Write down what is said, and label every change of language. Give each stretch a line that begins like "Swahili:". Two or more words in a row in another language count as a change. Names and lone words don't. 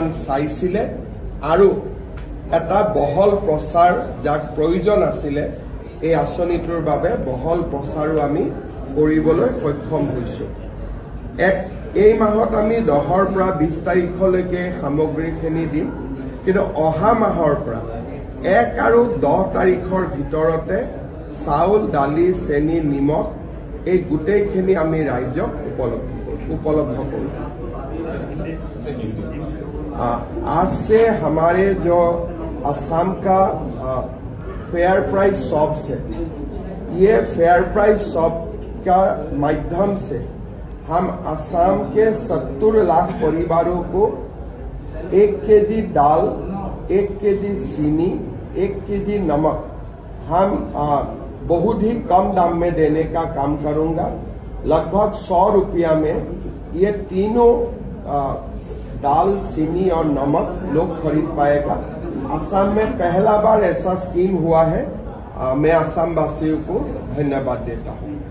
Assamese: চাইছিল আৰু এটা বহল প্ৰচাৰ যাক প্ৰয়োজন আছিল এই আঁচনিটোৰ বাবে বহল প্ৰচাৰো আমি কৰিবলৈ সক্ষম হৈছো এই মাহত আমি 10ৰ পৰা 20 তাৰিখলৈকে সামগ্ৰীখিনি দিম কিন্তু অহা মাহৰ পৰা 1 আৰু 10 তাৰিখৰ ভিতৰতে চাউল দালি চেনি নিমখ এই গুটেইখিনি আমি ৰাইজক উপলব্ধ কৰো
Hindi: आज से हमारे जो असम का
English: fair price shops
Hindi: है ये
English: fair price shop
Hindi: का माध्यम से हम असम के 70 लाख परिवारों को 1 केजी दाल 1 केजी चीनी 1 केजी नमक हम बहुत ही कम दाम में देने का काम करूंगा लगभग 100 रुपया में ये तीनों दाल चीनी और नमक लोग खरीद पाएगा असम में पहला बार ऐसा स्कीम हुआ है मैं असम वासियों को धन्यवाद देता हूँ